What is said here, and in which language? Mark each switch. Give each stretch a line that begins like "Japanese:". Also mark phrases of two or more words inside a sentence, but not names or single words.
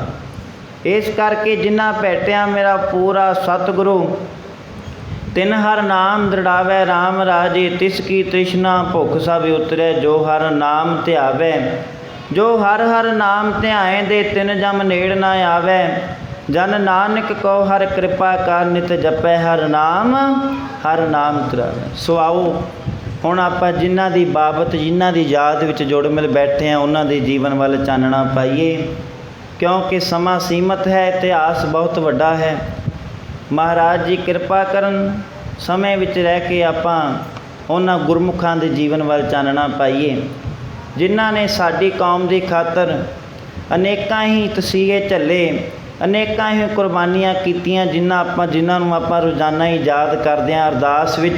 Punjabi: ਇਸ ਕਰਕੇ ਜਿਨ੍ਹਾਂ ਭੇਟਿਆ ਮੇਰਾ ਪੂਰਾ ਸਤਿਗੁਰੂ, ਤਿਨ ਹਰ ਨਾਮ ਦ੍ਰਿੜਾਵੈ ਰਾਮ ਰਾਜੇ। ਤਿਸ ਕੀ ਤ੍ਰਿਸ਼ਨਾ ਭੁੱਖ ਸਭ ਉਤਰੈ, ਜੋ ਹਰ ਨਾਮ ਧਿਆਵੈ। ਜੋ ਹਰ ਹਰ ਨਾਮ ਧਿਆਏ ਦੇ, ਤਿਨ ਜਮ ਨੇੜ ਨਾ ਆਵੈ। ਜਨ ਨਾਨਕ ਕੋ ਹਰ ਕ੍ਰਿਪਾ ਕਰ ਨਿਤ ਜਪੈ ਹਰ ਨਾਮ ਤਰਾਵੈ। ਸੋ ਆਓ ਹੁਣ ਆਪਾਂ ਜਿਨ੍ਹਾਂ ਦੀ ਬਾਬਤ ਜਿਨ੍ਹਾਂ ਦੀ ਯਾਦ ਵਿੱਚ ਜੁੜ ਮਿਲ ਬੈਠੇ ਹਾਂ ਉਹਨਾਂ ਦੇ ਜੀਵਨ ਵੱਲ ਚਾਨਣਾ ਪਾਈਏ, ਕਿਉਂਕਿ ਸਮਾਂ ਸੀਮਤ ਹੈ, ਇਤਿਹਾਸ ਬਹੁਤ ਵੱਡਾ ਹੈ। ਮਹਾਰਾਜ ਜੀ ਕਿਰਪਾ ਕਰਨ ਸਮੇਂ ਵਿੱਚ ਰਹਿ ਕੇ ਆਪਾਂ ਉਹਨਾਂ ਗੁਰਮੁਖਾਂ ਦੇ ਜੀਵਨ ਵੱਲ ਚਾਨਣਾ ਪਾਈਏ ਜਿਨ੍ਹਾਂ ਨੇ ਸਾਡੀ ਕੌਮ ਦੀ ਖਾਤਰ ਅਨੇਕਾਂ ਹੀ ਤਸੀਹੇ ਝੱਲੇ, ਅਨੇਕਾਂ ਹੀ ਕੁਰਬਾਨੀਆਂ ਕੀਤੀਆਂ, ਜਿਨ੍ਹਾਂ ਨੂੰ ਆਪਾਂ ਰੋਜ਼ਾਨਾ ਹੀ ਯਾਦ ਕਰਦੇ ਹਾਂ ਅਰਦਾਸ ਵਿੱਚ।